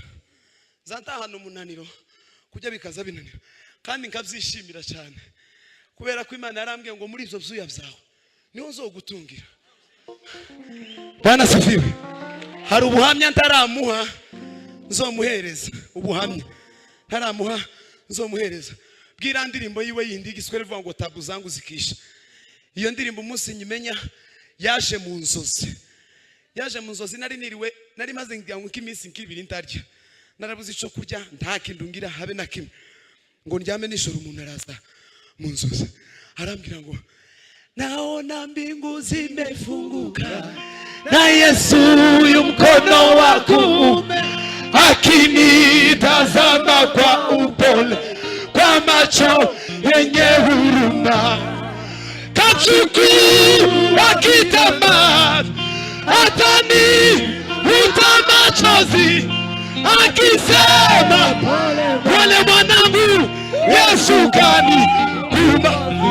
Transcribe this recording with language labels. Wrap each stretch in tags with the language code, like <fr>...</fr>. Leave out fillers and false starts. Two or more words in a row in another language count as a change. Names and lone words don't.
<rn>Zantahana umunaniro kujya bikaza binanira kandi nkabyishimira cyane kubera ko Imana yarambwiye ngo muri izo byuya byawe niho nzogutungira.</rn> <sw>Bwana sifiwe.</sw> <rn>Hari ubuhamya ntaramuha nzomuhereza. Ubuhamya ntaramuha nzomuhereza. Bwira ndirimbo yiwe yindi igiswere vuga ngo</rn> <sw>tabu zangu zikisha.</sw> <rn>Iyo ndirimbo umunsi nyimenya yaje mu nzozi. Nari maze ngira ngo iminsi nk'ibiri ntarya. Narabuze ico kurya ntakindungira habe na kimwe. Ngo ndyame nijoro umuntu araza mu nzozi. Arambwira ngo</rn> <sw>naona mbingu zimefunguka na Yesu yu mkono wa kuume akinitazama kwa upole kwa macho yenye huruma. Kachukua kitambaa atanifuta machozi akisema pole mwanangu Yesu kanikuma.</sw>